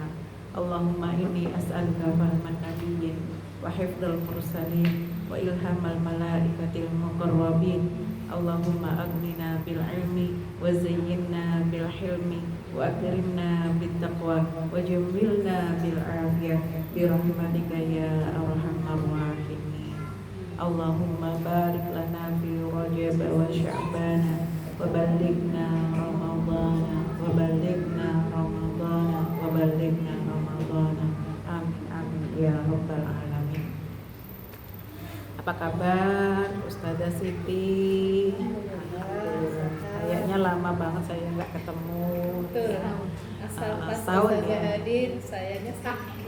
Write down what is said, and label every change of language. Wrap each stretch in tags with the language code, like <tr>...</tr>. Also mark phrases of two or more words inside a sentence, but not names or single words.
<ar>اللهم إني أسألك فهم النبيين وحفظ المرسلين وإلهام الملائكة المقربين. اللهم أغننا بالعلم وزينا بالحلم وأكرمنا بالتقوى وجملنا بالعافية برحمتك يا أرحم الراحمين. اللهم بارك لنا في رجب وشعبان وبلغنا رمضان وبلغنا رمضان وبلغنا رمضان. آمين آمين يا رب العالمين.</ar> <id>Apa kabar Ustazah Siti? Kayaknya lama banget saya nggak ketemu. Betul. Asal pas tahun Ustazah ya. hadir, sayanya sakit.</id>